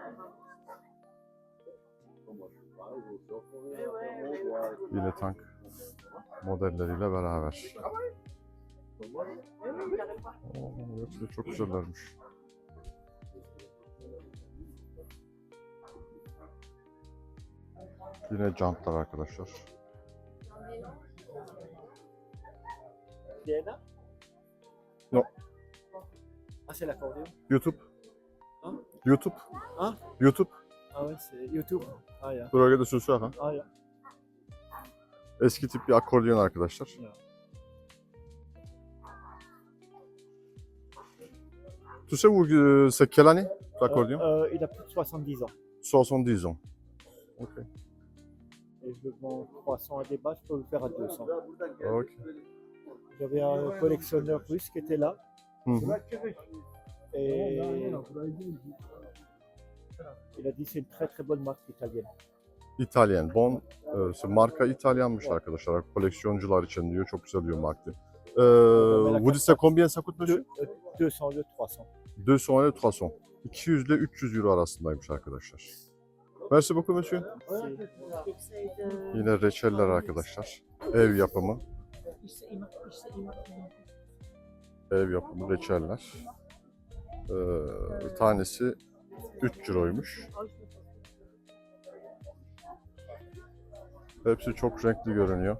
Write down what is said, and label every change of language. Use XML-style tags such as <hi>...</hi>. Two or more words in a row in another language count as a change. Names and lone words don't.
<tr>Yine tank modelleriyle beraber. Hepsi de çok güzellermiş. Yine jantlar arkadaşlar. Diana?</tr> <fr>No. Ah, c'est l'accordéon. YouTube. Hein? YouTube. Hein? YouTube. Ah ouais, c'est YouTube.</fr> <tr>Ah ya. Buraya sürüsü ha. Ah ya. Eski tip bir akordeon arkadaşlar. Ya.</tr> <fr>Tu sais où c'est quelle année l'accordéon? Il a plus de 70 ans. 70 ans. Ok. Et je le vends 300 à débat, je peux le faire à 200. Ok. J'avais un collectionneur russe qui était là. Hı hı. Et il a dit c'est une très très bonne marque italienne.</fr> <tr>İtalyan. Marka İtalyanmış arkadaşlar. Koleksiyoncular için diyor. Çok güzel diyor marka.</tr> <fr>Vous dites combien ça coûte monsieur? 200 le 300.</fr> <tr>200 ile 300. 200 ile 300 euro arasındaymış arkadaşlar.</tr> <fr>Merci beaucoup monsieur.</fr> <tr>Yine reçeller arkadaşlar. Ev yapımı. Ev yapımı reçeller. Tanesi 3 euroymuş. Hepsi çok renkli görünüyor.</tr>